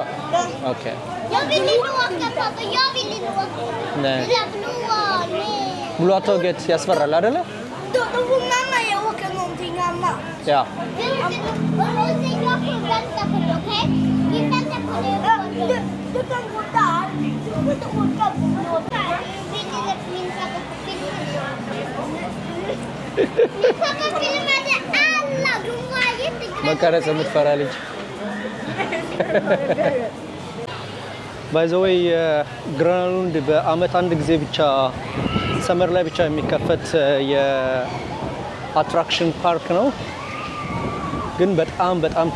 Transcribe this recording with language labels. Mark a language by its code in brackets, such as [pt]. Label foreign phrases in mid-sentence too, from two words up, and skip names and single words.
[sv] Okay. Jag vill inte åka pappa, jag vill inte åka. Nej. Det där blåa, nej. Blåa tåget [am] ያስፈራል አይደለ? [sv] Då får mamma jag åka någonting annat. Ja. Och då säger jag får vänta på det, okej? Vi väntar på det. Du kan gå där. Du får inte åka på blåa. Vill du att min pappa filmade? Min pappa filmade alla. De var jätteglada. [am] መቀረጽ የምትፈራ ልጅ [en] by the way [am] ግራናሎንድ በአመት አንድ ጊዜ ብቻ ሰመር ላይ ብቻ የሚከፈት የአትራክሽን ፓርክ ነው። ግን በጣም